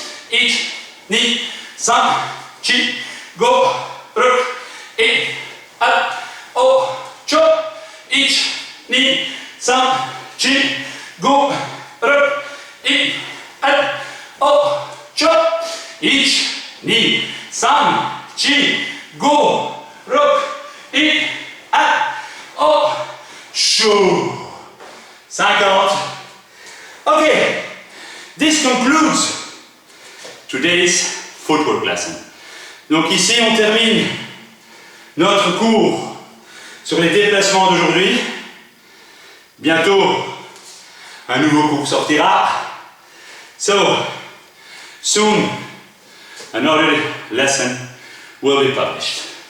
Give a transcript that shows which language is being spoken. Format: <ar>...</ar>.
<ja>1、2、3、4、5、6、1、あ、お、ちょ、1、2、3、4、5、6、1、あ、お、ちょ、1、2、3、4、5、6、1, ah, oh, chou. 50.</ja> <en>Okay, this concludes today's footwork lesson.</en> <fr>Donc ici on termine notre cours sur les déplacements d'aujourd'hui. Bientôt un nouveau cours sortira.</fr> <en>So soon another lesson will be published.</en>